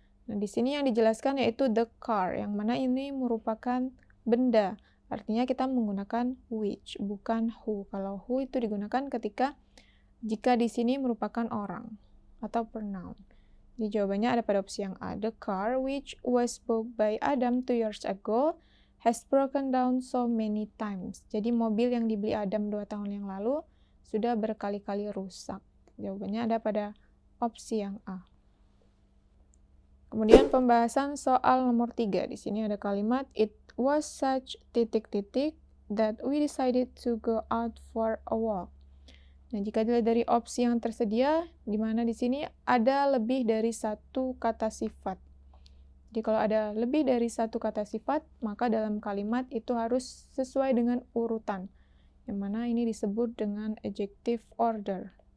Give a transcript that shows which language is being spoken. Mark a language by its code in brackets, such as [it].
[id] Nah, di sini yang dijelaskan yaitu the car, yang mana ini merupakan benda. Artinya kita menggunakan which, bukan who. Kalau who itu digunakan jika di sini merupakan orang atau pronoun. Jadi jawabannya ada pada opsi yang A. [en] The car which was bought by Adam 2 years ago has broken down so many times. [id] Jadi mobil yang dibeli Adam 2 tahun yang lalu sudah berkali-kali rusak. Jawabannya ada pada opsi yang A. Kemudian pembahasan soal nomor 3. Di sini ada kalimat [en] it was such ... that we decided to go out for a walk. [id] Nah, jika dilihat dari opsi yang tersedia, di mana di sini ada lebih dari satu kata sifat. Jadi kalau ada lebih dari satu kata sifat, maka dalam kalimat itu harus sesuai dengan urutan, yang mana ini disebut dengan adjective order.